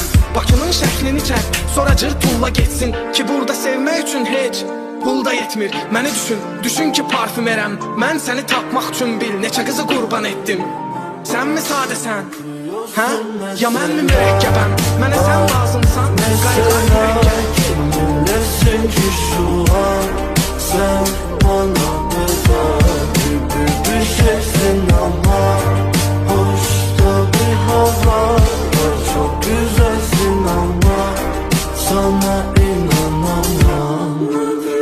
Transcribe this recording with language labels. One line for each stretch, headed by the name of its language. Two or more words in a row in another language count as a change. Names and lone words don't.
Azerbaijani: Bakının şəklini çək, sonra cır tulla getsin. Ki burada sevmək üçün heç pul da yetmir. Məni düşün ki parfümerəm. Mən səni tapmaq üçün bil, neçə qızı qurban etdim. Sən mi sadəsən? Hə? Ya mən mi mürəkkəbəm? Mənə sən lazımsan, qayğar mürəkkəb.
Turkish: Kiminlesin ki şu an? Sen bana bela gibi bir şeysin ama hoşta bir hava var, çok güzelsin ama sana inanamam.